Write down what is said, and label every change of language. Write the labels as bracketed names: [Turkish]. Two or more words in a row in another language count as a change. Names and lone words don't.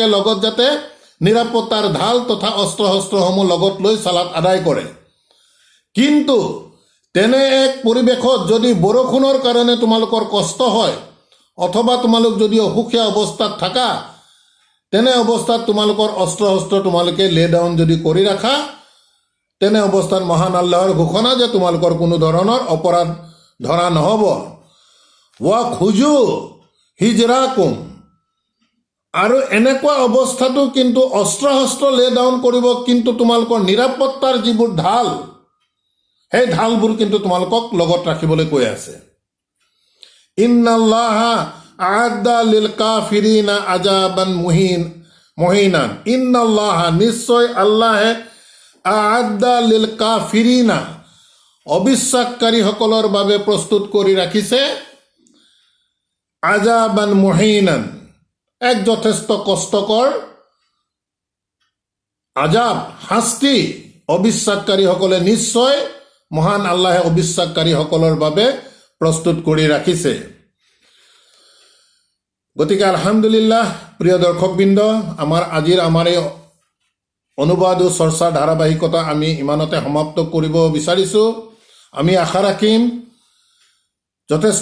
[Assamese] লগত যাতে নিৰাপত্তাৰ ঢাল তথা অস্ত্ৰ শস্ত্ৰসমূহ লগত লৈ সালাত আদায় কৰে কিন্তু তেনে এক পৰিৱেশত যদি বৰষুণৰ কাৰণে তোমালোকৰ কষ্ট হয় অথবা তোমালোক যদি অসুখীয়া অৱস্থাত থাকা তেনে অৱস্থাত তোমালোকৰ অস্ত্ৰ শস্ত্ৰ তোমালোকে [English] lay down [Assamese] যদি কৰি ৰাখা তেনে অৱস্থাত মহান আল্লাহৰ ঘোষণা যে তোমালোকৰ কোনো ধৰণৰ অপৰাধ ধৰা নহ'ব [Arabic] وخذوا حذركم [Assamese] আৰু এনেকুৱা অৱস্থাটো কিন্তু অস্ত্ৰ শস্ত্ৰ [English] lay down [Assamese] কৰিব কিন্তু তোমালোকৰ নিৰাপত্তাৰ যিবোৰ ঢাল সেই ঢালবোৰ কিন্তু তোমালোকক লগত ৰাখিবলৈ কৈ আছে [Arabic] إن الله أعد للكافرين عذابا مهينا إن الله [Assamese] নিশ্চয় আল্লাহে [Arabic] أعد للكافرين [Assamese] অবিশ্বাসকাৰীসকলৰ বাবে প্ৰস্তুত কৰি ৰাখিছে [Arabic] عذابا مهينا [Assamese] এক যথেষ্ট কষ্টকৰ আজাব শাস্তি অবিশ্বাসকাৰীসকলে নিশ্চয় মহান আল্লাহে অবিশ্বাসকাৰীসকলৰ বাবে প্ৰস্তুত কৰি ৰাখিছে গতিকে আলহামদুলিল্লাহ প্ৰিয় দৰ্শকবৃন্দ আমাৰ এই অনুবাদ ও চৰ্চাৰ ধাৰাবাহিকতা আমি ইমানতে সমাপ্ত কৰিব বিচাৰিছোঁ আমি আশা ৰাখিম যথেষ্ট